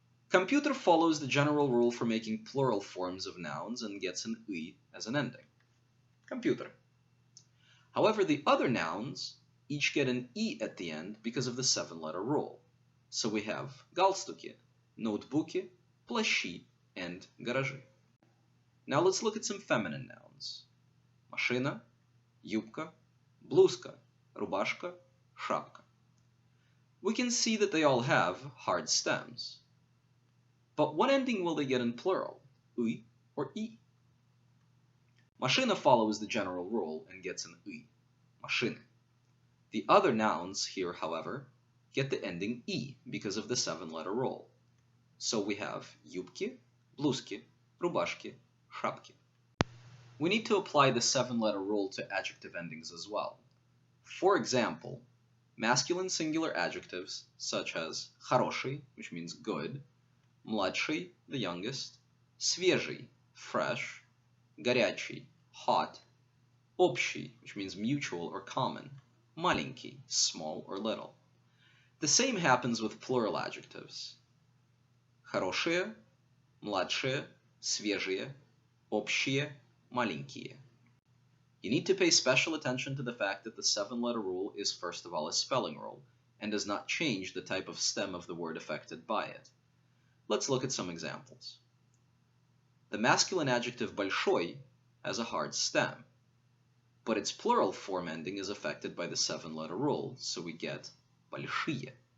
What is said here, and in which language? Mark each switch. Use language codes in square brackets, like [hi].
[en] Computer follows the general rule for making plural forms of nouns and gets an U as an ending. Computer. However, the other nouns each get an I at the end because of the 7-letter rule. So we have [ru] галстуки, ноутбуки, плащи, [en] and [ru] гаражи. [en] Now let's look at some feminine nouns. [ru] Машина, юбка, блузка, рубашка, шапка. [en] We can see that they all have hard stems. But what ending will they get in plural, U or I? Машина follows the general rule and gets an U, машины. The other nouns here, however, get the ending I because of the 7-letter rule. So we have [ru] юбки, блузки, рубашки, шапки. [en] We need to apply the 7-letter rule to adjective endings as well. For example, masculine singular adjectives such as хороший, which means good, младший, the youngest, свежий, fresh, горячий, hot, общий, which means mutual or common, маленький, small or little. The same happens with plural adjectives. [ru] Хорошие, младшие, свежие, общие, маленькие. [en] You need to pay special attention to the fact that the 7-letter rule is first of all a spelling rule and does not change the type of stem of the word affected by it. Let's look at some examples. The masculine adjective большой has a hard stem, but its plural form ending is affected by the 7-letter rule, so we get большие.